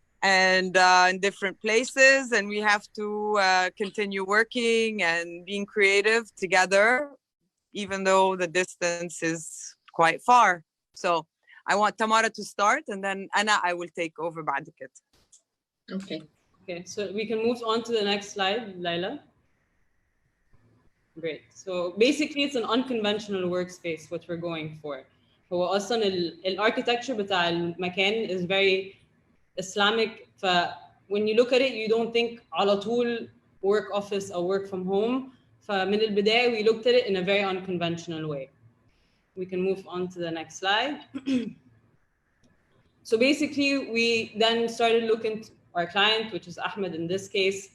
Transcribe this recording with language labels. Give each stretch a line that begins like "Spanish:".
English: And in different places, and we have to continue working and being creative together, even though the distance is quite far. So I want Tamara to start, and then Anna, I will take over
Arabic: بعد كده.
English: Okay, so we can move on to the next slide, Laila. Great. So basically it's an unconventional workspace what we're going for.
Arabic: هو أصلاً الارchitecture بتاع المكان
English: is very Islamic. When you look at it, you don't think
Arabic: على طول
English: work office or work from home.
Arabic: فمن البداية
English: we looked at it in a very unconventional way. We can move on to the next slide. So basically we then started looking at our client, which is Ahmed in this case.